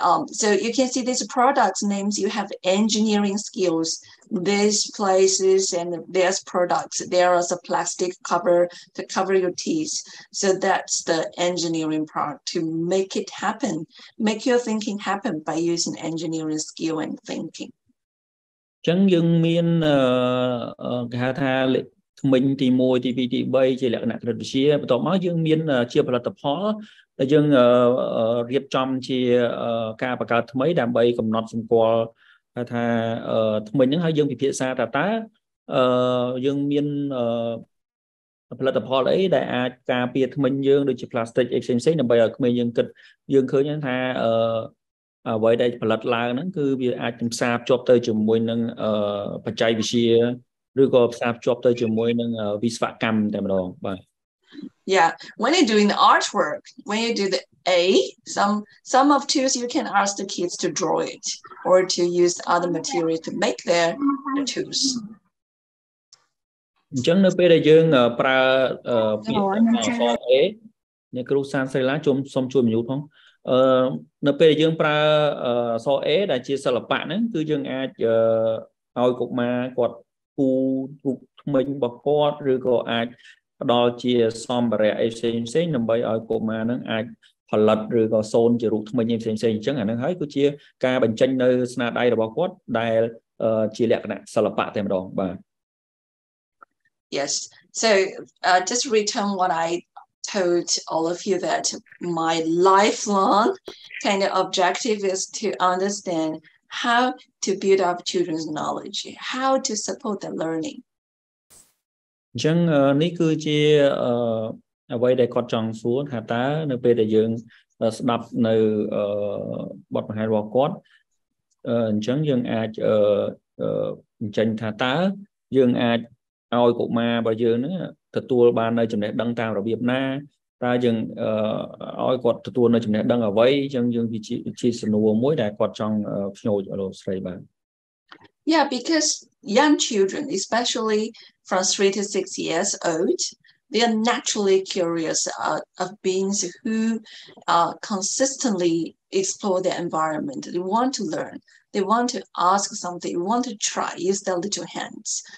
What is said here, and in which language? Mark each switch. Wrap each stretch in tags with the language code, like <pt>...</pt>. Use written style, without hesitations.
<en>So you can see these products names, you have engineering skills, these places and there's products. There is a plastic cover to cover your teeth. So that's the engineering part to make it happen, make your thinking happen by using engineering skill and thinking.</en> <km>ចឹងយើងមានគេហៅថាថ្មិញទី1ទី2ទី3ជាលក្ខណៈគណិតវិទ្យាបន្ទាប់មកយើងមានជាផលិតផលដែលយើងរៀបចំជាការបង្កើតថ្មីដើម្បីកំណត់សម្គាល់ថាថ្មិញហ្នឹងហើយយើងពិភាក្សាថាតើយើងមាន ផលិតផលអីដែលអាចការពារថ្មិញយើងដូចជា plastic អីផ្សេងៗដើម្បីឲ្យក្មេងយើងគិតយើងឃើញថាអ្វីដែលផលិតឡើងហ្នឹងគឺវាអាចផ្សារភ្ជាប់ទៅជាមួយនឹងបច្ចេកវិទ្យាឬក៏ផ្សារភ្ជាប់ទៅជាមួយនឹងវិស្វកម្មតែម្ដងបាទ</km> <en>Yeah, when you're doing the artwork, when you do the A, some of tools you can ask the kids to draw it or to use other material to make their tools.</en> <km>អញ្ចឹងនៅពេលដែលយើងប្រើពាក្យអក្សរ A អ្នកគ្រូសានស្រីឡាសូមជួយបញ្យល់ផងនៅពេលដែលយើងប្រើអក្សរ A ដែលជាសិល្បៈហ្នឹងគឺយើងអាចឲ្យកុមារគាត់គូររូបថ្មិញរបស់គាត់ឬក៏អាចផ្ដល់ជាសម្ភារៈអីផ្សេងៗដើម្បីឲ្យកុមារហ្នឹងអាចផលិតឬក៏សូនជារូបថ្មិញអីផ្សេងៗអញ្ចឹងអាហ្នឹងហើយគឺជាការបញ្ចេញនៅស្នាដៃរបស់គាត់ដែលជាលក្ខណៈសិល្បៈតែម្ដងបាទ</km> <en>Yes, so just return what I told all of you that my lifelong kind of objective is to understand how to build up children's knowledge, how to support their learning.</en> <km>អញ្ចឹងនេះគឺជាអ្វីដែលគាត់ចង់សួរថាតើនៅពេលដែលយើងស្ដាប់នៅបទបង្ហាញរបស់គាត់អញ្ចឹងយើងអាចបញ្ចេញថាតើយើងអាច ឲ្យកុមាររបស់យើងហ្នឹងទទួលបាននៅចំណេះដឹងតាមរបៀបណាតើយើងឲ្យគាត់ទទួលនៅចំណេះដឹងអ្វីអញ្ចឹងយើងជាសំណួរមួយដែលគាត់ចង់ផ្ញើលោកស្រីបាទ</km> <en>Yeah, because young children, especially from 3 to 6 years old, they are naturally curious of beings who consistently explore their environment. They want to learn. They want to ask something. They want to try, use their little hands.</en>